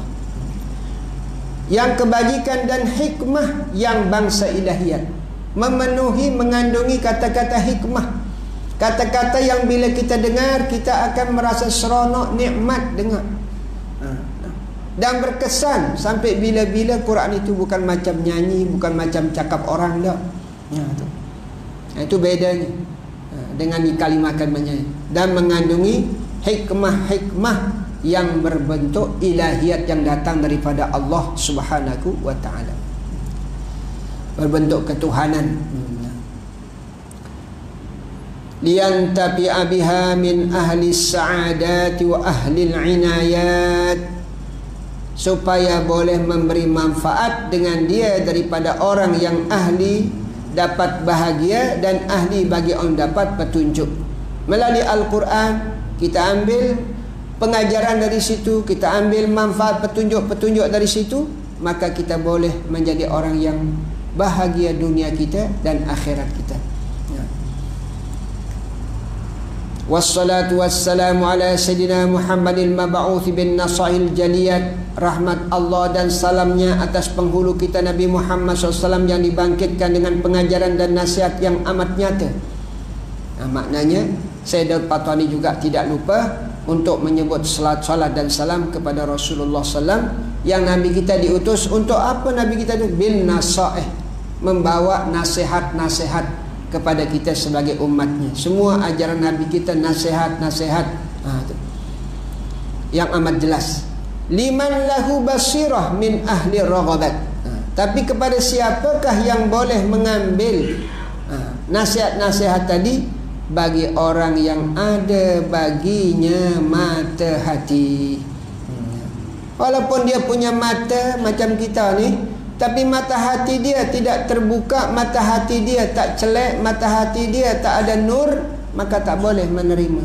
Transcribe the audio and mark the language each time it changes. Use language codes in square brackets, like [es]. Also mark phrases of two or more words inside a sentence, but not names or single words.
[ms] Yang kebajikan dan hikmah yang bangsa ilahiyat, memenuhi, mengandungi kata-kata hikmah. Kata-kata yang bila kita dengar, kita akan merasa seronok, nikmat dengar. Dan berkesan sampai bila-bila. Quran itu bukan macam nyanyi, bukan macam cakap orang dah. Itu bedanya dengan kalimat-kalimatnya. Dan mengandungi hikmah-hikmah yang berbentuk ilahiyat yang datang daripada [ar] الله سبحانه وتعالى, [ms] berbentuk ketuhanan. [ar] لينتفع بها من أهل السعادة وأهل العناية, [ms] supaya boleh memberi manfaat dengan dia daripada orang yang ahli dapat bahagia dan ahli bagi orang dapat petunjuk. Melalui Al-Quran kita ambil pengajaran dari situ, kita ambil manfaat petunjuk-petunjuk dari situ, maka kita boleh menjadi orang yang bahagia dunia kita dan akhirat kita. [ar] والصلاة والسلام على سيدنا محمد المبعوث بالنصائح الجليات. [ms] Rahmat Allah dan salamnya atas penghulu kita Nabi Muhammad SAW yang dibangkitkan dengan pengajaran dan nasihat yang amat nyata. Maknanya Syed Al-Fatwani juga tidak lupa untuk menyebut salat dan salam kepada Rasulullah SAW, yang Nabi kita diutus untuk apa? Nabi kita itu [ar] بالنصائح, [ms] membawa nasihat-nasihat kepada kita sebagai umatnya. Semua ajaran Nabi kita nasihat-nasihat yang amat jelas. [ar] لمن له بصيرة من أهل الرغبات. [ms] Tapi kepada siapakah yang boleh mengambil nasihat-nasihat tadi? Bagi orang yang ada baginya mata hati. Walaupun dia punya mata macam kita ni, tapi mata hati dia tidak terbuka, mata hati dia tak celek, mata hati dia tak ada nur, maka tak boleh menerima.